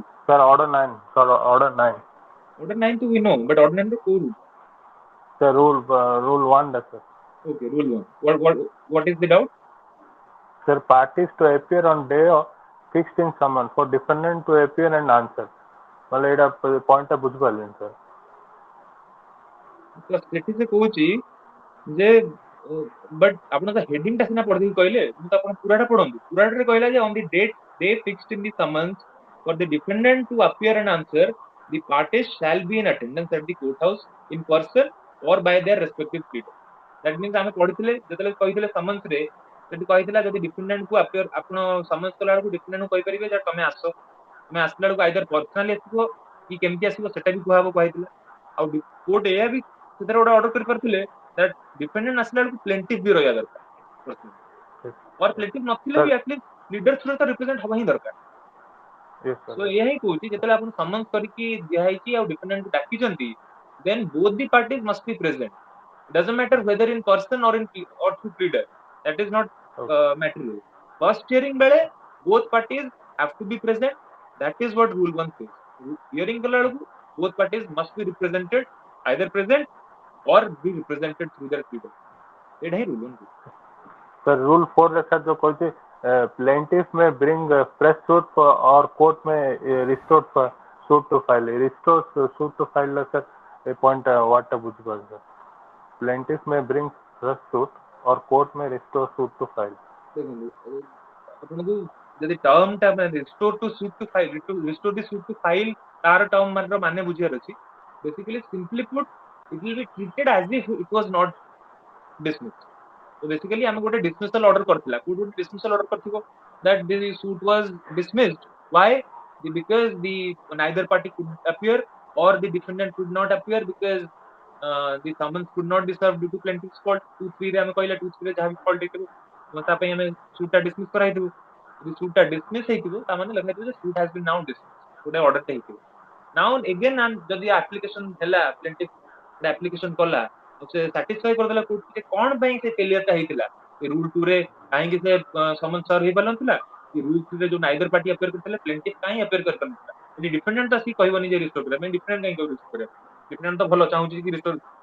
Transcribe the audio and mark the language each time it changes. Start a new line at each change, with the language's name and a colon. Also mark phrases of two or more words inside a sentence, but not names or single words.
English: Sir, order 9. Sir, order 9. order 9 to we know but order 9 to rule Sir, rule 1, sir. okay rule 1 what is the doubt Sir, parties to appear on day fixed in summons for defendant to appear and answer.
Odia: ମତଲବ ଏଟା point ଟା ବୁଝ ପାଲିନ sir. ତ ସେଠି ସେ କହୁଛି ଯେ ବଟ୍ ଆପଣ ତ ହେଡିଂ ଟା ସିନା ପଢିକି କହିଲେ ମୁଁ ତ ଆପଣ ପୁରାଟା ପଢନ୍ତୁ ପୁରାଟାରେ କହିଲା ଯେ
English: on the date day fixed in the summons for the defendant to appear and answer the parties shall be in attendance at the court house in person or by their respective pleaders that means
Odia: ଆମେ ପଢିଥିଲେ ଯେତେବେଳେ କହିଥିଲେ ସମନ୍ସ ରେ ସେଠି କହିଥିଲା ଯଦି ଡିଫେଣ୍ଡେଣ୍ଟ କୁ appear ଆପଣ ସମନ୍ସ କଲା ବେଳକୁ ଡିଫେଣ୍ଡେଣ୍ଟ କୁ କହିପାରିବେ ଯେ ତମେ ଆସ ତମେ ଆସିଲା ବେଳକୁ
English: either personally
Odia: ଆସିବ କି କେମିତି ଆସିବ ସେଟା ବି କୁହାହବ କହିଥିଲା ଆଉ କୋର୍ଟ ଏଇଆ ବି ସେଥିରେ ଗୋଟେ ଅର୍ଡର କରିପାରିଥିଲେ that ଡିଫେଣ୍ଡେଣ୍ଟ ଆସିଲା ବେଳକୁ ପ୍ଲେଣ୍ଟିଫ ବି ରହିବା ଦରକାର
English: Yes,
Odia: और ପ୍ଲେଣ୍ଟିଫ ନଥିଲେ
English: sir.
Odia: ବି
English: atleast leader through
Odia: ତ ରିପ୍ରେଜେଣ୍ଟ ହବା ହିଁ ଦରକାର
English: Yes, sir.
Odia: ସୋ ଏହା ହିଁ କହୁଛି ଯେତେବେଳେ ଆପଣ ସମନ୍ସ କରିକି ଦିଆହେଇଛି ଆଉ ଡିଫେଣ୍ଡେଣ୍ଟକୁ ଡାକିଛନ୍ତି
English: then both the parties must be present it doesn't matter whether in person or in or through pleader that is not Okay. material first hearing ବେଳେ both parties have to be present that is what rule 1 says hearing
Odia: କଲା ବେଳକୁ
English: both parties must be represented either present or be represented through their pleader
Odia: ଏଇଟା ହିଁ
English: rule 1 କହୁଛି Sir, rule 4 रे sir
Hindi: जो कहते
English: plaintiff may bring fresh suit or court may restore suit to file. Restore suit to file ला sir ये point what बुझ पाल sir. Plaintiff may bring fresh suit or court may restore suit to file.
Odia: ଦେଖନ୍ତୁ ଆପଣଙ୍କୁ ଯଦି ଟର୍ମ ଟା
English: restore to suit to file restore the suit to file
Odia: ତାର ଟର୍ମ ମାନର ମାନେ ବୁଝିବାର ଅଛି
English: basically simply put it will be treated as if it was not dismissed so basically
Odia: ଆମେ ଗୋଟେ
English: dismissal order
Odia: କରିଥିଲା କୋଉଠି ଗୋଟେ
English: dismissal order କରିଥିବ that the suit was dismissed why because the neither party could appear or the defendant could not appear because the summons could not be served due to plaintiff's fault 2 3
Odia: ରେ ଆମେ କହିଲା 2 3 ରେ ଯାହା ବି fault ହେଇଥିବ ତା ପାଇଁ ଆମେ suit ଟା dismiss କରାଇଥିବୁ ଯଦି suit ଟା dismiss ହେଇଥିବ ତା ମାନେ ଲେଖା ହେଇଥିବ ଯେ suit has been now dismissed ଗୋଟେ order ଟେ ହେଇଥିବ now again ଯଦି application ହେଲା plaintiff ଗୋଟେ application କଲା ସେ ସାଟିସ୍ଫାଇ କରିଦେଲା କୋର୍ଟ ଯେ କଣ ପାଇଁ ସେ ଫେଲିୟର ଟା ହେଇଥିଲା ରୁଲ 2 ରେ କାହିଁକି ସେ ସମନ ସର୍ଭ ହେଇପାରିନଥିଲା କି ରୁଲ 3 ରେ ଯୋଉ ନାଇଦର ପାର୍ଟି ଆପିୟର କରିଥିଲେ ପ୍ଲେଣ୍ଟିଫ କାହିଁ ଆପିୟର କରିପାରିନଥିଲା ଯଦି ଡିଫେଣ୍ଡେଣ୍ଟ ତ ଆସିକି କହିବନି ଯେ ରିଷ୍ଟୋର କରିବା ପାଇଁ ଡିଫେଣ୍ଡେଣ୍ଟ କାହିଁ କହିବ ରିଷ୍ଟୋର କରିବା ଡିଫେଣ୍ଡେଣ୍ଟ ତ ଭଲ ଚାହୁଁଛି କି ରିଷ୍ଟୋର